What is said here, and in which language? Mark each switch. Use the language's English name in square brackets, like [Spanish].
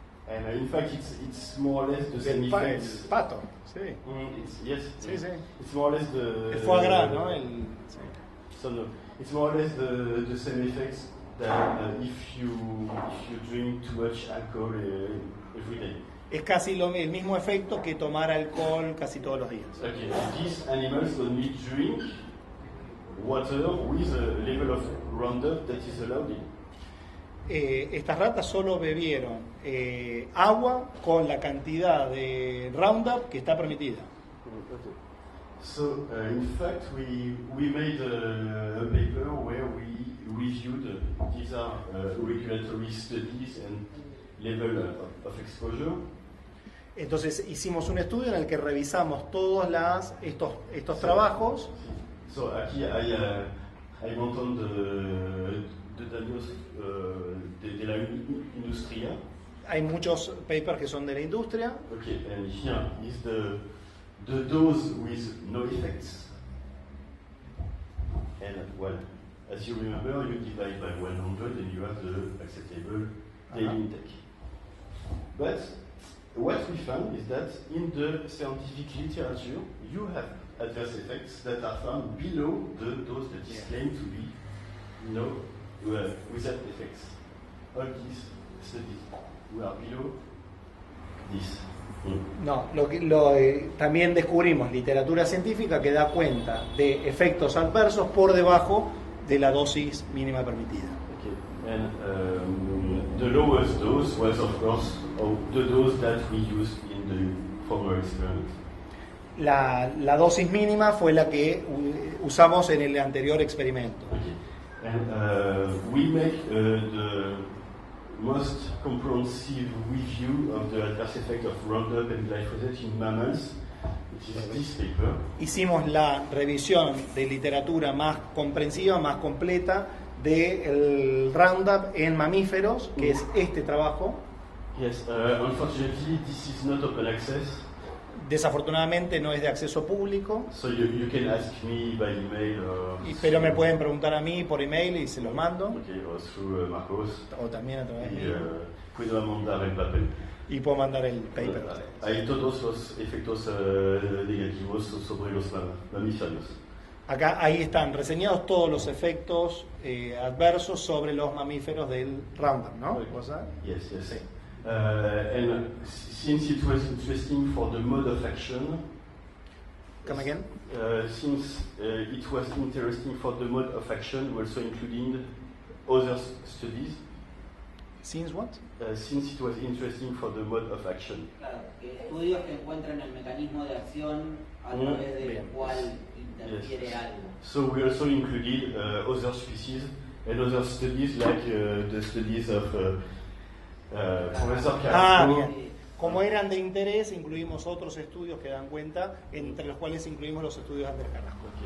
[English] And in fact, it's more or less the same [Spanish] el [English] effects. [Spanish] pato, sí. [English] Yes. [Spanish] Sí. [English] It's more or less the. [Spanish] El foie gras, ¿no? Sí. [English] So no, it's more or less the same effects that if you drink too much alcohol every day. [Spanish] Es casi el mismo efecto que tomar alcohol casi todos los días. [English] Okay, these animals only drink water with a level of Roundup that is allowed in. [Spanish] Estas ratas solo bebieron agua con la cantidad de Roundup que está permitida. [English] Okay. So, in fact, we made a paper where we reviewed these are regulatory studies and level of exposure. [Spanish] Entonces hicimos un estudio en el que revisamos todos estos trabajos. So, aquí hay un montón de daños de la industria. Hay muchos papers que son de la industria. [English] Okay, and here is the dose with no effects. And well, as you remember, you divide by 100 and you have the acceptable daily intake. But what we found is that in the scientific literature, you have adverse effects that are found below the dose that is claimed to be without effects. All these studies we are below this. [Spanish] No, también descubrimos literatura científica que da cuenta de efectos adversos por debajo de la dosis mínima permitida. [English] Okay. And the lowest dose was, of course, the dose that we used in the former experiment. [Spanish] La dosis mínima fue la que usamos en el anterior experimento. [English] Okay. And we make the most comprehensive review of the adverse effect of Roundup and glyphosate in mammals, which is this paper. [Spanish] Hicimos la revisión de literatura más comprensiva, más completa del Roundup en mamíferos, que es este trabajo. [English] Yes, unfortunately this is not open access. [Spanish] Desafortunadamente no es de acceso público. [English] So you can ask me by email. [Spanish] Pero me pueden preguntar a mí por email y se los mando. [English] Okay, or through Marcos. [Spanish] O también a través de puedo mandar el papel. Y puedo mandar el paper. Hay todos los efectos negativos sobre los mamíferos. Acá, ahí están reseñados todos los efectos adversos sobre los mamíferos del Roundup, ¿no? [English] Yes. And since it was interesting for the mode of action, come again? Since it was interesting for the mode of action, we also included other studies. Since what? Since it was interesting for the mode of action. [Spanish] Claro, estudios que encuentran el mecanismo de acción a través del cual interfiere algo. [English] So we also included other species and other studies like the studies of Professor Carrasco. [Spanish] Bien. Como eran de interés, incluimos otros estudios que dan cuenta, entre los cuales incluimos los estudios de Andrés Carrasco.